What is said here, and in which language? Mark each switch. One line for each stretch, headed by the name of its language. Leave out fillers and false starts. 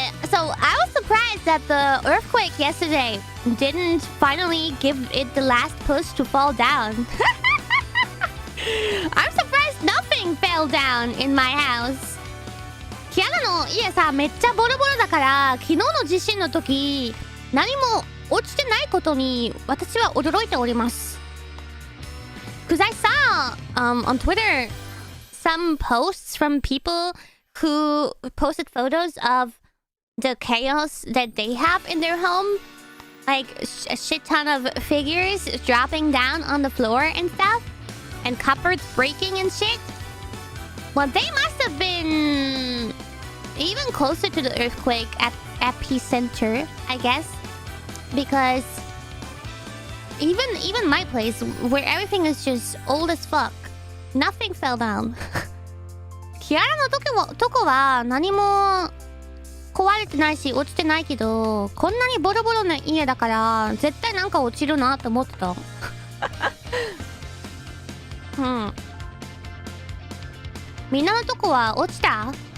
English: So I was surprised that the earthquake yesterday didn't finally give it the last push to fall down. I'm surprised nothing fell down in my house.
Japanese: キアラの家さ、めっちゃボロボロだから、昨日の地震の時、何も落ちてないことに私は驚いております。
English: Because I saw on Twitter some posts from people who posted photos of the chaos that they have in their home. Like a shit ton of figures dropping down on the floor and stuff. And cupboards breaking and shit. Well, they must have been even closer to the earthquake at epicenter, I guess. Because even my place, where everything is just old as fuck, nothing fell down.
Japanese: キアラのとこは何も壊れてないし落ちてないけど、こんなにボロボロな家だから絶対なんか落ちるなって思ってた。うん。みんなのとこは落ちた？